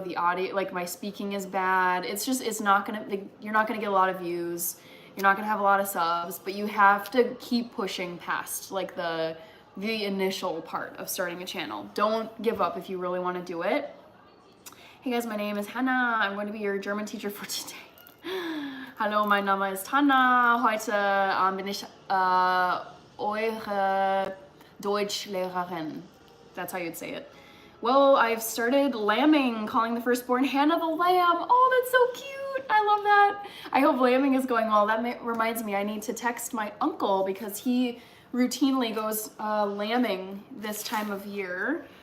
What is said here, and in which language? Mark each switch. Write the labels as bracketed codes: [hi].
[en] The audio, like my speaking is bad. It's not gonna, you're not gonna get a lot of views. You're not gonna have a lot of subs, but you have to keep pushing past like the initial part of starting a channel. Don't give up if you really want to do it. Hey guys, my name is Hannah. I'm going to be your German teacher for today. [de] Hallo, mein Name ist Hanna. Heute bin ich eure Deutschlehrerin. [en] That's how you'd say it. Well, I've started lambing, calling the firstborn Hannah the Lamb. Oh, that's so cute. I love that. I hope lambing is going well. That reminds me, I need to text my uncle because he routinely goes lambing this time of year.